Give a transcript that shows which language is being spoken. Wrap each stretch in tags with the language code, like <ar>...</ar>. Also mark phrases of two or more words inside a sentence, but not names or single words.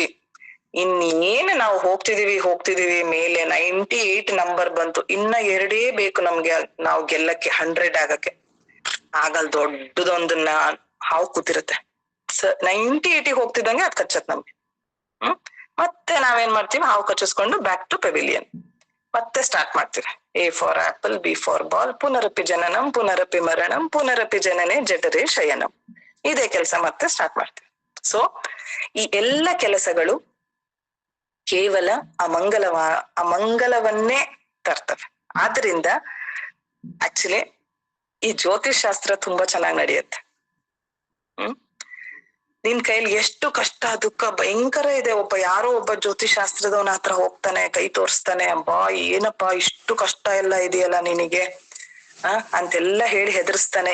<kn>ಇನ್ನೇನು ನಾವು ಹೋಗ್ತಿದೀವಿ ಮೇಲೆ 98 ನಂಬರ್ ಬಂತು, ಇನ್ನ 2 ಬೇಕು ನಮ್ಗೆ ನಾವು ಗೆಲ್ಲಕ್ಕೆ 100 ಆಗಕ್ಕೆ. ಆಗಲ್ ದೊಡ್ಡದೊಂದನ್ನ ಹಾವು ಕೂತಿರುತ್ತೆ, 98 ಹೋಗ್ತಿದ್ದಂಗೆ ಅದ್ ಕಚ್ಚತ್ ನಮ್ಗೆ. ಮತ್ತೆ ನಾವೇನ್ ಮಾಡ್ತೀವಿ, ಹಾವು ಕಚ್ಚಿಸ್ಕೊಂಡು</kn> <en>back to pavilion</en> <kn>ಮತ್ತೆ ಸ್ಟಾರ್ಟ್ ಮಾಡ್ತೀವಿ.</kn> <en>A for apple, B for ball,</en> <sa>ಪುನರಪಿ ಜನನಂ ಪುನರಪಿ ಮರಣಂ ಪುನರಪಿ ಜನನೇ ಜಠರೇ ಶಯನಂ.</sa> <kn>ಇದೇ ಕೆಲಸ ಮತ್ತೆ ಸ್ಟಾರ್ಟ್ ಮಾಡ್ತೀವಿ. ಸೊ ಈ ಎಲ್ಲ ಕೆಲಸಗಳು ಕೇವಲ ಅಮಂಗಲವನ್ನೇ ತರ್ತವೆ. ಆದ್ರಿಂದ ಆಕ್ಚುಲಿ ಈ ಜ್ಯೋತಿಷ್ ಶಾಸ್ತ್ರ ತುಂಬಾ ಚೆನ್ನಾಗಿ ನಡೆಯುತ್ತೆ. ನಿನ್ ಕೈಲಿ ಎಷ್ಟು ಕಷ್ಟ ದುಃಖ ಭಯಂಕರ ಇದೆ, ಯಾರೋ ಒಬ್ಬ ಜ್ಯೋತಿಷ್ ಶಾಸ್ತ್ರದವನ ಹತ್ರ ಹೋಗ್ತಾನೆ, ಕೈ ತೋರಿಸ್ತಾನೆ, ಅಬ್ಬಾ ಏನಪ್ಪಾ ಇಷ್ಟು ಕಷ್ಟ ಎಲ್ಲ ಇದೆಯಲ್ಲ ನಿನಗೆ ಅಂತೆಲ್ಲ ಹೇಳಿ ಹೆದರ್ಸ್ತಾನೆ.</kn>